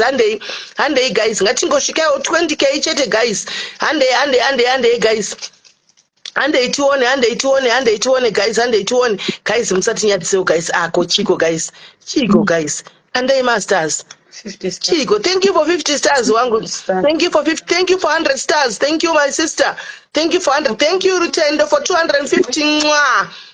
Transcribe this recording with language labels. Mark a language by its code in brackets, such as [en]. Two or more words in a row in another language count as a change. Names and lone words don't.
[sn] Handei, handei, guys. Ngatingosvikawo [en] twenty K [sn] chete, guys. Handei, handei, handei, handei, guys. Handei tione, handei tione, handei tione, guys. Handei tione. Guys, musatinyadzisewo, guys. Ako, Chiko, guys. Chiko, guys. Handei, Masters. [en] Fifty stars. [sn] Chiko, [en] thank you for fifty stars, wangu. Stars. Thank you for fifty, thank you for hundred stars. Thank you, my sister. Thank you for hundred. Thank you, Rutendo, for two hundred and fifty. Mwah.